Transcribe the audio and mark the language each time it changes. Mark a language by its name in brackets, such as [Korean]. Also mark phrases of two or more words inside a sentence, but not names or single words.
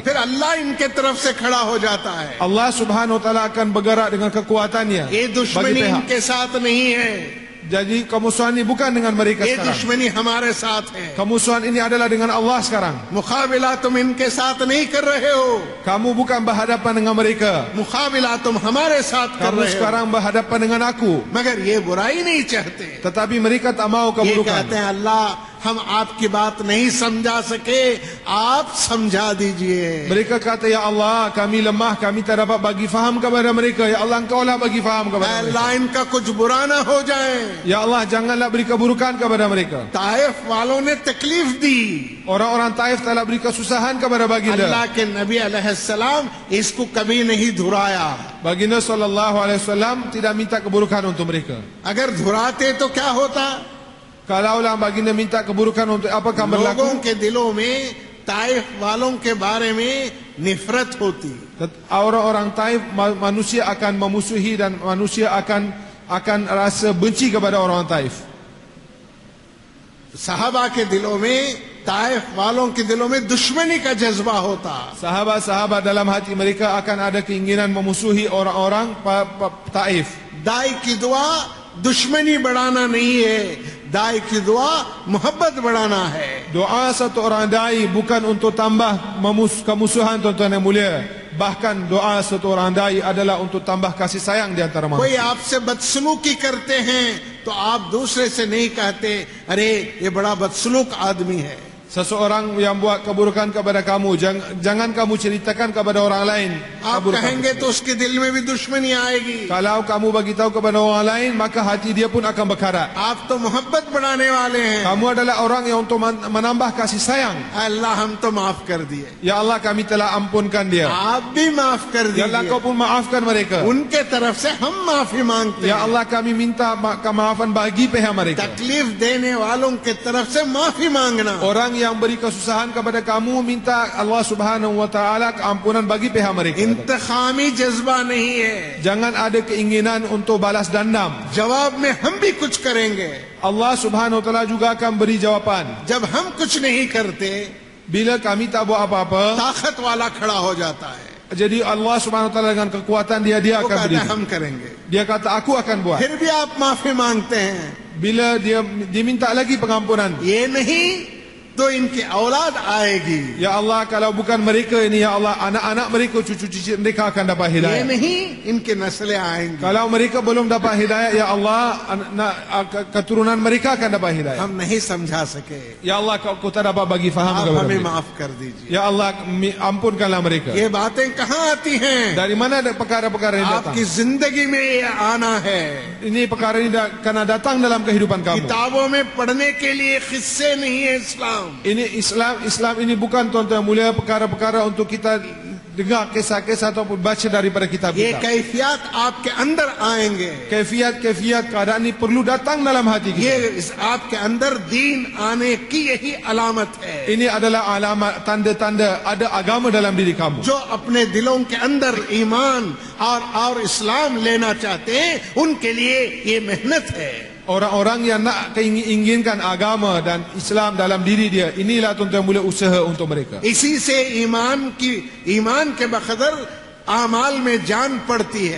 [Urdu] پھر اللہ ان کے طرف سے کھڑا ہو جاتا ہے. [Malay] Allah [Arabic] سبحانه وتعالى [Malay] akan bergerak dengan kekuatannya [Urdu] ये [Malay] bagi [Urdu] दुश्मनी [Malay] pihak. [Urdu] ان کے ساتھ نہیں ہے, [Malay] Jadi kemusuhan ini bukan dengan mereka [Urdu] ये [Malay] sekarang. [Urdu] دشمنی ہمارے ساتھ ہے. [Malay] Kemusuhan ini adalah dengan Allah sekarang. [Urdu] مقابلہ تم ان کے ساتھ نہیں کر رہے ہو, [Malay] Kamu bukan berhadapan dengan mereka. [Urdu] مقابلہ تم ہمارے ساتھ کر [Malay] Kamu [Urdu] رہے ہو. [Malay] sekarang berhadapan dengan aku. [Urdu] مگر یہ برائی نہیں چاہتے. [Malay] Tetapi mereka tak mau [Urdu] ये [Malay] keburukan. [Urdu] کہتے ہیں اللہ ہم آپ کی بات نہیں سمجھا سکے، آپ سمجھا دیجیے. [Malay] Mereka kata, ya Allah, kami lemah, kami tak dapat bagi faham kepada mereka. Ya Allah, engkau lah bagi faham kepada mereka. [Urdu] اللہ ان کا کچھ برا نہ ہو جائے. [Malay] Ya Allah, janganlah beri keburukan kepada mereka. [Urdu] طائف والوں نے تکلیف دی, [Malay] Orang-orang Taif telah beri kesusahan kepada baginda. [Urdu] اللہ کے نبی علیہ السلام اس کو کبھی نہیں دھرایا. [Malay] Baginda [Arabic] صلى الله عليه وسلم [Malay] tidak minta keburukan untuk mereka. [Urdu] اگر دھراتے تو کیا ہوتا? [Malay] Kalaulah baginda minta keburukan untuk apa akan berlaku? [Urdu] لوگوں کے دلوں میں طائف والوں کے بارے میں نفرت ہوتی. [Malay] Orang-orang Taif, manusia akan memusuhi dan manusia akan rasa benci kepada orang Taif. [Urdu] صحابہ کے دلوں میں طائف والوں کے دلوں میں دشمنی کا جذبہ ہوتا. [Malay] Sahabat-sahabat dalam hati mereka akan ada keinginan memusuhi orang-orang Taif. [Urdu] داعی کی دعا دشمنی بڑھانا نہیں ہے، داعی کی دعا محبت بڑھانا ہے. [Malay] Doa satu orang dai bukan untuk tambah kemusuhan, tuan-tuan yang mulia. Bahkan doa satu orang dai adalah untuk tambah kasih sayang di antara [Urdu] कोई [Malay] manusia. [Urdu] آپ سے بدسلوکی کرتے ہیں تو آپ دوسرے سے نہیں کہتے ارے یہ بڑا بدسلوک آدمی ہے. [Malay] Seseorang yang buat keburukan kepada kamu, jangan kamu ceritakan kepada orang lain [Urdu] आप [Malay] keburukan [Urdu] कहेंगे [Malay] tersebut. [Urdu] تو اس کے دل میں بھی دشمنی آئے گی. [Malay] Kalau kamu bagi tahu kepada orang lain, maka hati dia pun akan berkarat. [Urdu] آپ تو محبت بڑھانے والے ہیں. [Malay] Kamu adalah orang yang untuk menambah kasih sayang. [Urdu] اللہ ہم تو معاف کر دیے, [Malay] Ya Allah, kami telah ampunkan dia. [Urdu] آپ بھی معاف کر [Malay] Ya Allah, kau [Urdu] दीजिए. [Malay] pun maafkan mereka. [Urdu] ان کے طرف سے ہم معافی مانگتے [Malay] Ya [Urdu] हैं. [Malay] Allah, kami minta kemaafan bagi pihak mereka. [Urdu] تکلیف دینے والوں کے طرف سے معافی مانگنا. [Malay] Orang yang beri kesusahan kepada kamu, minta Allah [Arabic] سبحانه وتعالى [Malay] keampunan bagi pihak mereka. [Urdu] انتقامی جذبہ نہیں ہے. [Malay] Jangan ada keinginan untuk balas dendam. [Urdu] جواب میں ہم بھی کچھ کریں گے. [Malay] Allah [Arabic] سبحانه وتعالى [Malay] juga akan beri jawapan. [Urdu] جب ہم کچھ نہیں کرتے [Malay] Bila kami tak buat apa-apa, [Urdu] طاقت والا کھڑا ہو جاتا ہے, [Malay] jadi Allah [Arabic] سبحانه وتعالى [Malay] dengan kekuatan dia [Urdu] वो [Malay] akan [Urdu] कहता [Malay] beri. [Urdu] ہے ہم کریں گے. [Malay] Dia kata aku akan buat. [Urdu] پھر بھی آپ معافی مانگتے ہیں, [Malay] Bila dia diminta lagi pengampunan. [Urdu] یہ نہیں تو ان کی اولاد آئے گی, [Malay] Ya Allah, kalau bukan mereka ini, ya Allah, anak-anak mereka, cucu-cucu mereka akan dapat [Urdu] ये [Malay] hidayah. [Urdu] نہیں ان کے نسلیں آئیں گی. [Malay] Kalau mereka belum dapat hidayah, ya Allah, keturunan mereka akan dapat hidayah. [Urdu] ہم نہیں سمجھا سکے, [Malay] Ya Allah, kau tak dapat bagi faham [Urdu] आप [Malay] kepada [Urdu] हमें [Malay] mereka. [Urdu] معاف کر دیجیے. [Malay] Ya Allah, ampunkanlah mereka. [Urdu] یہ باتیں کہاں آتی ہیں? [Malay] Dari mana ada perkara-perkara ini datang? [Urdu] آپ کی زندگی میں یہ آنا ہے. [Malay] Ini perkara ini kena datang dalam kehidupan kamu. [Urdu] کتابوں میں پڑھنے کے لیے قصے نہیں ہے اسلام. [Malay] Ini Islam ini bukan, tuan-tuan yang mulia, perkara-perkara untuk kita dengar kisah-kisah ataupun baca daripada [Urdu] ये [Malay] kitab-kitab. [Urdu] کیفیت آپ کے اندر آئیں گے. [Malay] Kaifiat keadaan ini perlu datang dalam hati kita. [Urdu] یہ آپ کے اندر دین آنے کی یہی علامت ہے. [Malay] Ini adalah alamat, tanda-tanda ada agama dalam diri kamu. [Urdu] جو اپنے دلوں کے اندر ایمان اور اسلام لینا چاہتے ہیں، ان کے لیے یہ محنت ہے. [Malay] Orang-orang yang nak inginkan agama dan Islam dalam diri dia, inilah tuan-tuan mulia usaha untuk mereka. [Urdu] اسی سے ایمان کے بقدر اعمال میں جان پڑتی ہے.